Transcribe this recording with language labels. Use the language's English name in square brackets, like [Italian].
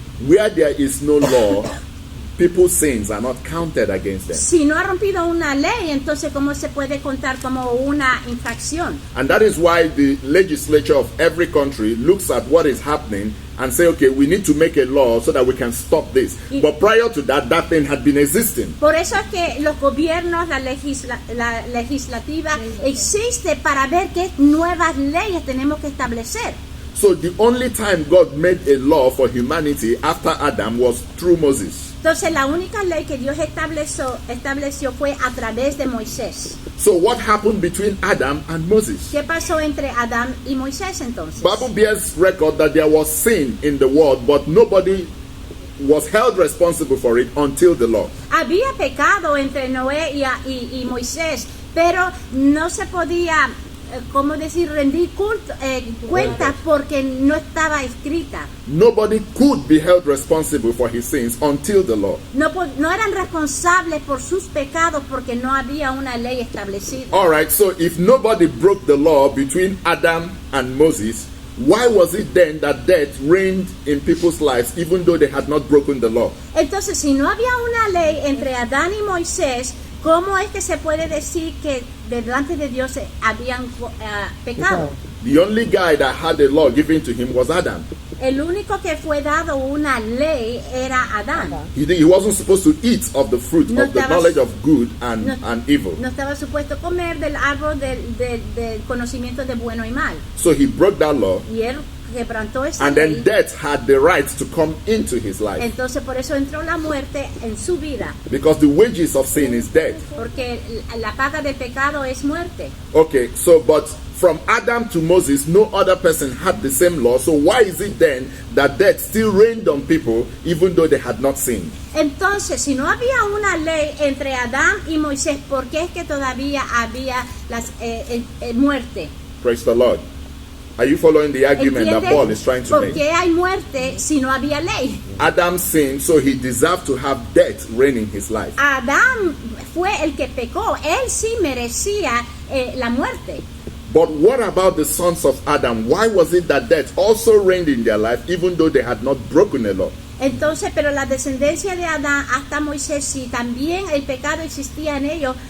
[English] Where there is no law, people's sins are not counted against them. [Spanish] Si no ha rompido una ley, entonces ¿cómo se puede contar como una infracción? [English] And that is why the legislature of every country looks at what is happening and say, okay, we need to make a law so that we can stop this. But prior to that, that thing had been existing. [Spanish] Por eso es que los gobiernos, la legislativa existe para ver qué nuevas leyes tenemos que establecer. [English] So the only time God made a law for humanity after Adam was through Moses. [Spanish] Entonces la única ley que Dios estableció fue a través de Moisés. [English] So what happened between Adam and Moses? [Spanish] ¿Qué pasó entre Adán y Moisés entonces? [English] Bible bears record that there was sin in the world, but nobody was held responsible for it until the law. [Spanish] Había pecado entre Noé y Moisés, pero no se podía, ¿cómo decir?, rendir cuenta porque no estaba escrita. [English] Nobody could be held responsible for his sins until the law. [Spanish] No eran responsables por sus pecados porque no había una ley establecida. [English] All right, so if nobody broke the law between Adam and Moses, why was it then that death reigned in people's lives even though they had not broken the law? [Spanish] Entonces, si no había una ley entre Adán y Moisés, ¿cómo es que se puede decir que delante de Dios habían pecado? [English] The only guy that had a law given to him was Adam. [Spanish] El único que fue dado una ley era Adán. [English] He wasn't supposed to eat of the fruit of the knowledge of good and evil. [Spanish] No estaba supuesto comer del árbol del conocimiento de bueno y mal. [English] So he broke that law. [Spanish] Y él quebrantó esa [English] and [Spanish] ley. [English] then death had the right to come into his life. [Spanish] Entonces por eso entró la muerte en su vida. [English] Because the wages of sin is death. [Spanish] Porque la paga del pecado es muerte. [English] Okay, so but from Adam to Moses, no other person had the same law. So why is it then that death still reigned on people even though they had not sinned? [Spanish] Entonces, si no había una ley entre Adán y Moisés, ¿por qué es que todavía había muerte? [English] Praise the Lord. Are you following the argument that Paul is trying to [Spanish] ¿Por [English] make? [Spanish] qué hay muerte si no había ley? [English] Adam sinned, so he deserved to have death reign in his life. [Spanish] Adán fue el que pecó. Él sí merecía la muerte. [English] But what about the sons of Adam? Why was it that death also reigned in their life even though they had not broken the law? [Spanish] Entonces, pero la descendencia de Adán hasta Moisés, sí, también el pecado existía en ellos.